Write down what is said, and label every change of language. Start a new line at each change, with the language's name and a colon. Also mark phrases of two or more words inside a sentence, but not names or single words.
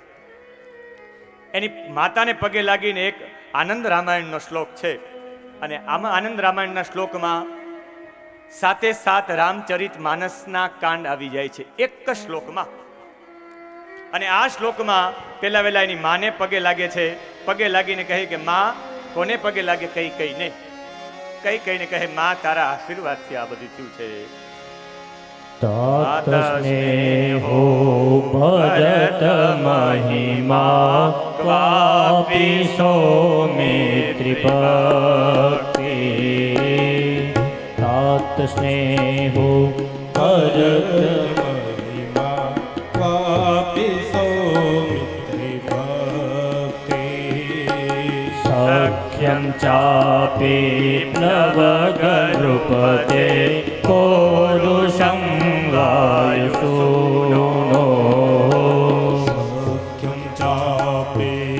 Gujarati: એની માતાને પગે લાગીને એક આનંદ રામાયણનો શ્લોક છે, અને આમાં આનંદ રામાયણના શ્લોકમાં 7 રામચરિત માનસના કાંડ આવી જાય છે એક જ શ્લોકમાં. અને આ શ્લોકમાં પેલા એની માને પગે લાગે છે. પગે લાગીને કહે કે માં, કોને પગે લાગે? કઈ કહીને કહે, માં તારા આશીર્વાદથી આ બધું થયું છે.
Sanskrit: तात स्नेहो भरत महिमा क्वापि सौमित्रिभक्ति तात स्नेहो भरत महिमा क्वापि सौमित्रिभक्ति सख्यं चापि प्लवगरुपते पौरुषं वायुसूनो सख्यं चापि